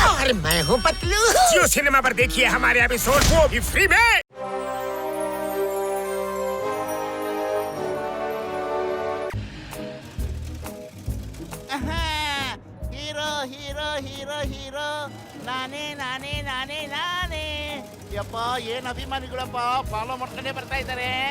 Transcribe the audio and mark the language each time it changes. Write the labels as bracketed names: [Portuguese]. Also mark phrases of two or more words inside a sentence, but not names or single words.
[Hindi] और मैं हूँ पतलू। जियो सिनेमा पर देखिए हमारे एपिसोड, वो भी फ्री में। [Kannada] ಹೀರೋ ಹೀರೋ ಹೀರೋ ಹೀರೋ ನಾನೇ ನಾನೇ ನಾನೇ ನಾನೇ. ಯಪ್ಪ ಏನ್ ಅಭಿಮಾನಿಗಳಪ್ಪ, ಫಾಲೋ ಮಾಡ್ಕೊಂಡೇ ಬರ್ತಾ ಇದ್ದಾರೆ.